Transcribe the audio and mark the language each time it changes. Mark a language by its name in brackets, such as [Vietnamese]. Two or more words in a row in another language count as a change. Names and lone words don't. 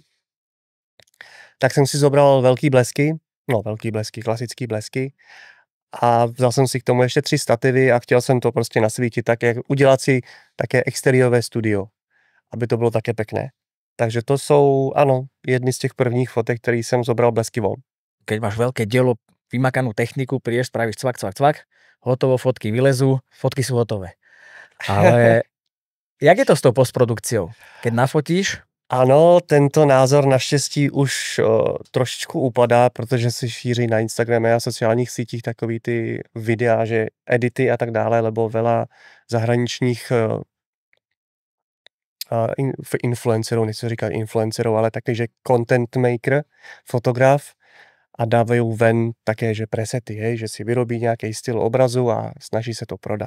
[Czech] Tak jsem si zobral velký blesky, klasický blesky, a vzal jsem si k tomu ještě 3 stativy a chtěl jsem to prostě nasvítit, tak jak udělat si také exteriérové studio, aby to bylo také pekné. Takže to jsou, ano, jedny z těch prvních fotek, který jsem zobral blesky von. [Slovak] Keď máš veľké dielo, vymakanú techniku, prídeš, spravíš cvak, hotovo, fotky vylezú, fotky sú hotové. [Czech] Ale jak je to s tou postprodukciou? [Slovak] Keď nafotíš? [Czech] Ano, tento názor naštěstí už trošičku upadá, protože se šíří na Instagrame a sociálních sítích takový ty videa, že edity a tak dále, [Slovak] lebo veľa [Czech] zahraničních influencerů, nechci říkat influencerů, ale taky, že [English] content maker, [Czech] fotograf, a dávají ven také, že presety, že si vyrobí nějaký styl obrazu a snaží se to prodat.